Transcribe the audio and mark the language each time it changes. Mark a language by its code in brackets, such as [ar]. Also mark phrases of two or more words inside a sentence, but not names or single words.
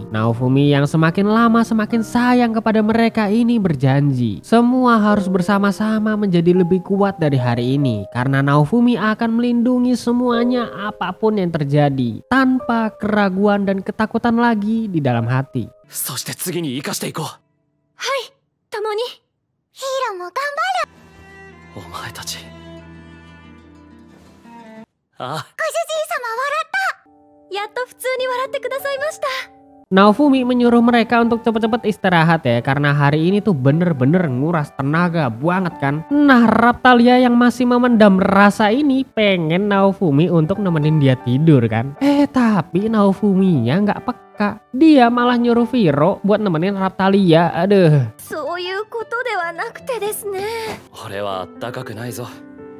[id] Naofumi yang semakin lama semakin sayang kepada mereka ini berjanji semua harus bersama-sama menjadi lebih kuat dari hari ini karena Naofumi akan melindungi semuanya apapun yang terjadi tanpa keraguan dan ketakutan lagi di dalam hati. [ja] そして次に生かしていこう。はい、共に。ヒーローも頑張る。お前たち。ああ。ご主人様笑った。やっと普通に笑ってくださいました。 [id] Naofumi menyuruh mereka untuk cepet-cepet istirahat ya karena hari ini tuh bener-bener nguras tenaga banget kan. Nah Raphtalia yang masih memendam rasa ini pengen Naofumi untuk nemenin dia tidur kan. Tapi Naofuminya nggak peka. Dia malah nyuruh Viro buat nemenin Raphtalia. Aduh. [ja] そういうことではなくてですね。俺はあったかくないぞ。